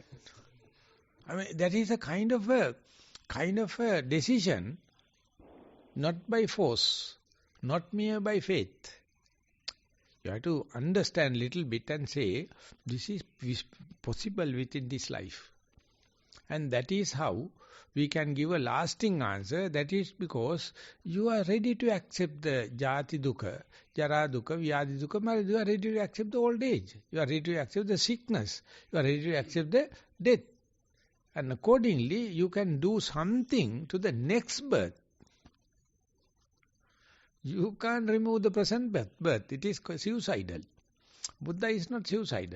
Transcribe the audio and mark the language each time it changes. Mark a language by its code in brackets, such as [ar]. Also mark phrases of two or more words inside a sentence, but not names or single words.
[en] I mean, that is a kind of a decision, not by force, not mere by faith. You have to understand a little bit and say, this is possible within this life. And that is how we can give a lasting answer. That is because you are ready to accept the [pi] jati dukkha, jara dukkha, vyadi dukkha. [en] You are ready to accept the old age. You are ready to accept the sickness. You are ready to accept the death. And accordingly, you can do something to the next birth. You can't remove the present birth. It is suicidal. Buddha is not suicidal.